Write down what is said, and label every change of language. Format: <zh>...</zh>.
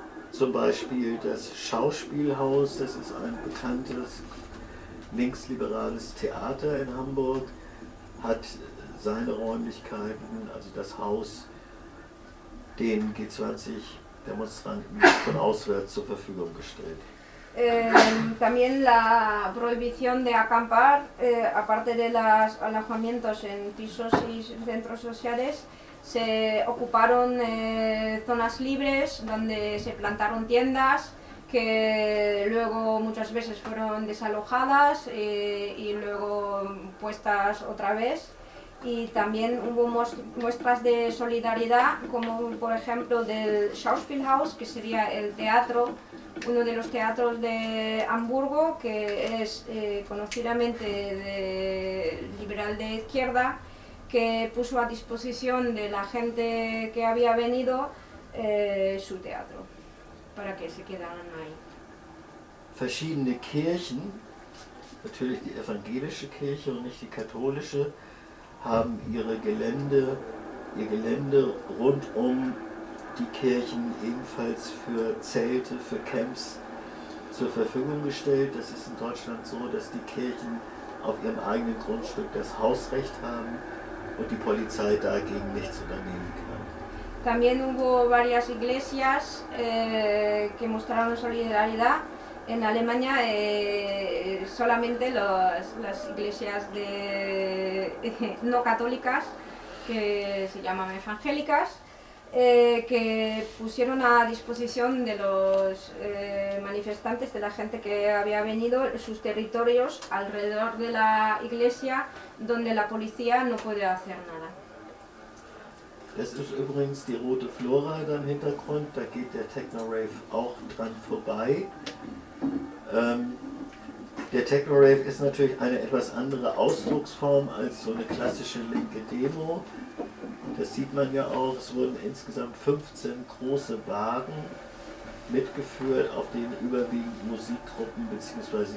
<de>Zum Beispiel das Schauspielhaus, das ist ein bekanntes linksliberales Theater in Hamburg, hat seine Räumlichkeiten, also das Haus, den G20-Demonstranten von auswärts zur Verfügung gestellt.</de> <es>También la prohibición de acampar, aparte de los alojamientos en pisos y centros sociales, se ocuparon zonas libres donde se plantaron tiendas que luego muchas veces fueron desalojadas y luego puestas otra vez. Y también hubo muestras de solidaridad, como por ejemplo del Schauspielhaus, que sería el teatro, uno de los teatros de Hamburgo, que es conocidamente de liberal de izquierda, que puso a disposición de la gente que había venido su teatro, para que se quedaran ahí.</es> <de>Verschiedene Kirchen, natürlich die evangelische Kirche und nicht die katholische, haben ihr Gelände rund um die Kirchen ebenfalls für Zelte, für Camps zur Verfügung gestellt. Das ist in Deutschland so, dass die Kirchen auf ihrem eigenen Grundstück das Hausrecht haben und die Polizei dagegen nichts unternehmen kann.</de> <es>También hubo varias iglesias que mostraron solidaridad. En Alemania solamente las iglesias de no católicas, que se llaman evangélicas, que pusieron a disposición de los manifestantes, de la gente que había venido, sus territorios alrededor de la iglesia, donde la policía no puede hacer nada.</es> <de>Das ist übrigens die rote Flora im Hintergrund, da geht der Techno-Rave auch dran vorbei. Der Techno-Rave ist natürlich eine etwas andere Ausdrucksform als so eine klassische linke Demo. Das sieht man ja auch, es wurden insgesamt 15 große Wagen mitgeführt, auf denen überwiegend Musikgruppen bzw.</de>